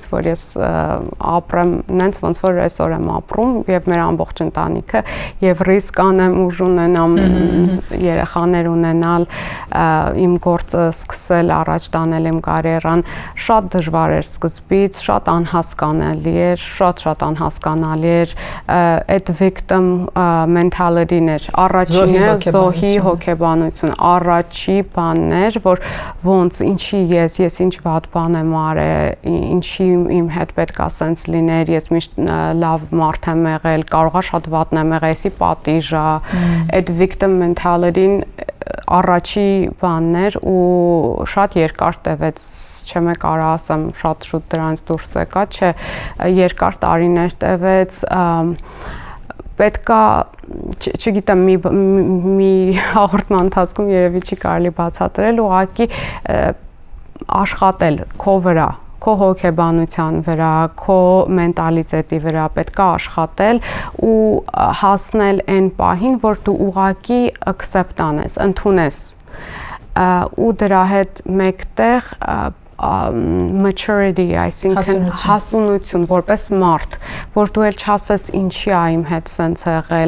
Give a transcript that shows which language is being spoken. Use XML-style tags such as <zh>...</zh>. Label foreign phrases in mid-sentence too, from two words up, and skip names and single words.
<hy>որ ես ապրեմ նենց ոնց որ այսօր եմ ապրում եւ մեր ամբողջ ընտանիքը եւ ռիսկ անեմ ուժ ունենամ երեխաներ ունենալ, իմ գործը սկսել առաջ տանել իմ կարիերան, շատ դժվար էր սկզբից, շատ անհասկանալի էր, շատ անհասկանալի էր, այդ</hy> <en>victim mentality-</en> <hy>ն էր, առաջինը զոհի հոգեբանություն, առաջի բաններ, որ ոնց, ինչի ես ինչ վատ բան եմ արել, ինչի իմ հետ պետք է սենց լիներ, ես միշտ լավ մարդ եմ եղել, կարող է շատ վատն եմ եղել, էսի պատիժ է, այդ</hy> <en>victim mentality-</en> <hy>ն առաջի բանն էր ու շատ երկար տևեց, չեմ կարա ասեմ շատ շուտ դրանից դուրս եկա, չէ, երկար տարիներ տևեց, պետքա չգիտեմ մի հաղորդման ընթացքում երևի չի կարելի բացատրել, ուղղակի աշխատել քո վրա, քո հոգեբանության վրա, քո մենտալիտետի վրա պետք է աշխատել ու հասնել այն պահին, որ դու ուղղակի accept անես, ընդունես ու դրա հետ մեկտեղ maturity, այսինքն հասունություն որպես մարդ, որ դու էլ չասես ինչի է իմ հետ սենց եղել,</hy>